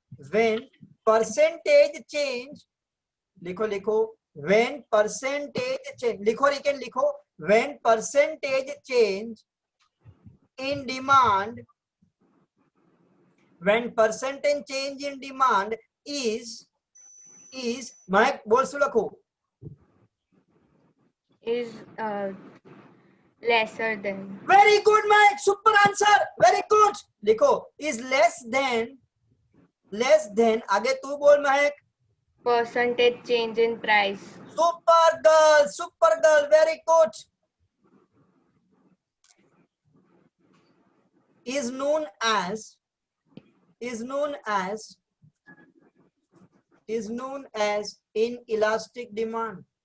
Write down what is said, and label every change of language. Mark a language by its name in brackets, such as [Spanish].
[English] when percentage change, लिखो when percentage change, [Hindi] लिखो RIKEN लिखो, [English] when percentage change in demand, when percentage change in demand is [Gujarati] महक बोल सु लखो, [English] is lesser than. very good Mahak, super answer, very good. [Hindi] लिखो [English] is less than [Hindi] आगे तू बोल महक. [English] Percentage change in price. super girl, very good. is known as inelastic demand.